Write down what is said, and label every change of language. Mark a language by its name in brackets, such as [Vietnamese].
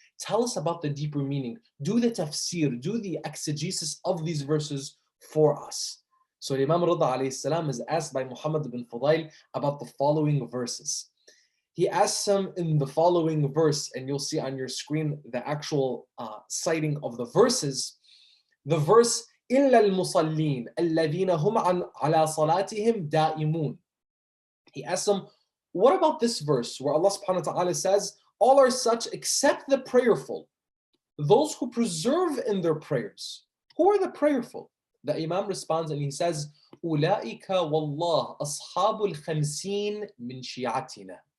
[English] Tell us about the deeper meaning. Do the tafsir, do the exegesis of these verses for us. So Imam Rida alayhi salam is asked by Muhammad ibn Fudayl about the following verses. He asks him in the following verse, and you'll see on your screen the actual citing of the verses. [Arabic] The verse, إِلَّا الْمُصَلِّينَ الَّذِينَ هُمْ عَلَى صَلَاتِهِمْ دَائِمُونَ. [English] He asks him, what about this verse where Allah subhanahu wa ta'ala says, all are such except the prayerful, those who preserve in their prayers. Who are the prayerful? [Arabic] The Imam responds and he says, أُولَٰئِكَ وَاللَّهِ أَصْحَابُ الْخَمْسِينَ مِنْ شِيعَتِنَا.